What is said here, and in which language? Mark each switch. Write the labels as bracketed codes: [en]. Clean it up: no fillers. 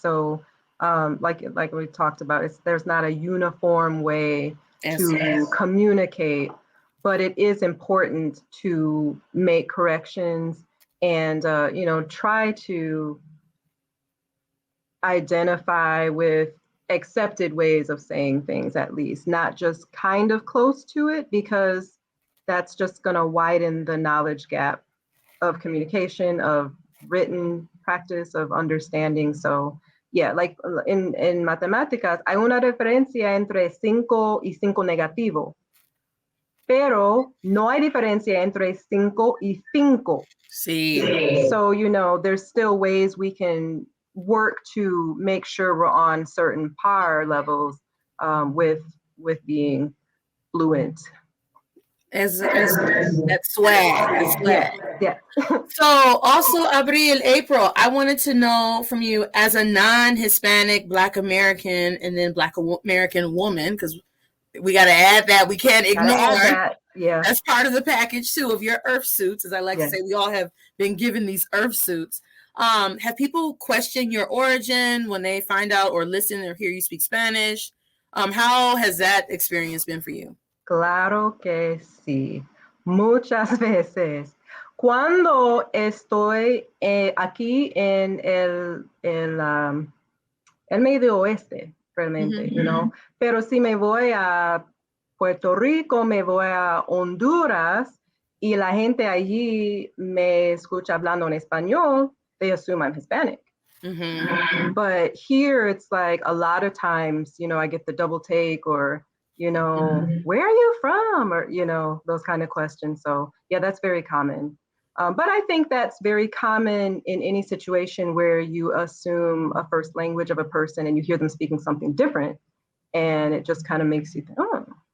[en] So like we talked about, there's not a uniform way to communicate, but it is important to make corrections and you know, try to identify with accepted ways of saying things, at least not just kind of close to it, because that's just going to widen the knowledge gap of communication, of written practice, of understanding. So yeah, like in [es] matemáticas, hay una diferencia entre 5 y 5 negativo, pero no hay diferencia entre 5 y 5. Sí. [en] So, you know, there's still ways we can work to make sure we're on certain par levels with being fluent. As that swag. Yeah. So also April, I wanted to know from you, as a non-Hispanic Black American and then Black American woman, because we got to add that, we can't ignore that. Yeah, that's part of the package too of your earth suits, as I like to say. We all have been given these earth suits. Have people question your origin when they find out or listen or hear you speak Spanish? How has that experience been for you? [es] Claro que sí. Muchas veces. Cuando estoy aquí en el medio oeste, realmente, [en] you know. [es] Pero si me voy a Puerto Rico, me voy a Honduras, y la gente allí me escucha hablando en español, [en] they assume I'm Hispanic. But here it's like a lot of times, you know, I get the double take, or, you know, where are you from? Or, you know, those kind of questions. So yeah, that's very common. But I think that's very common in any situation where you assume a first language of a person and you hear them speaking something different. And it just kind of makes you think, oh,